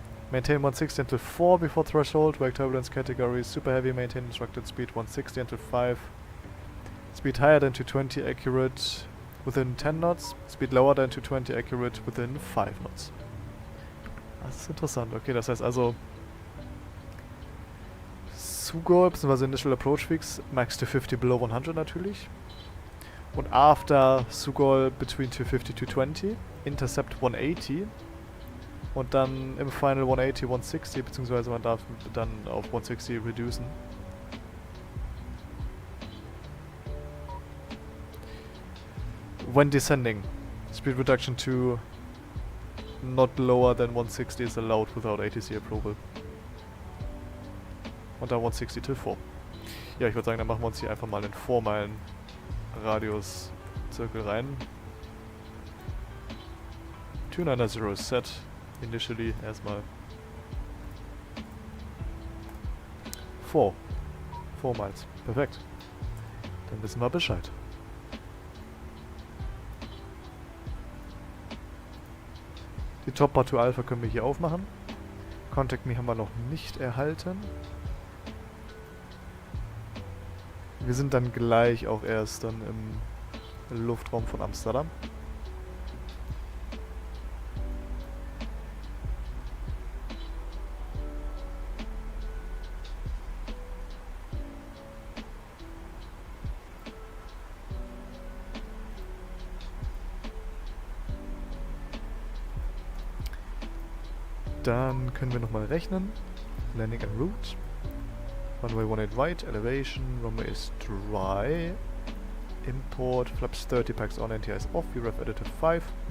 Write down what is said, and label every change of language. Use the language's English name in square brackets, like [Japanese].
[English] Maintain 160 until 4 before threshold. Wake turbulence category super heavy. Maintain instructed speed 160 until 5. Speed higher than 220 accurate within 10 knots. Speed lower than 220 accurate within 5 knots. [German] Das ist interessant. Okay, das heißt also Sugol bzw. [English] Initial Approach Fix Max 250 below 100 natürlich. Und after Sugol between 250 to 220 Intercept 180. [German] Und dann im Final 180, 160, beziehungsweise man darf dann auf 160 reducen. [English] When descending, speed reduction to not lower than 160 is allowed without ATC approval. [German] Und dann 160 till 4. Ja, ich würde sagen, dann machen wir uns hier einfach mal einen 4 Meilen Radius Zirkel rein. 290 set. Initially erstmal 4 Miles. Perfekt. Dann wissen wir Bescheid. Die Top Bar to Alpha können wir hier aufmachen. Contact Me haben wir noch nicht erhalten. Wir sind dann gleich auch erst dann im Luftraum von Amsterdam. Dann können wir nochmal rechnen. [English] Landing en route. Runway 18 right, elevation, runway is dry. Import, flaps 30, packs on, NTI is off, VREF additive 5.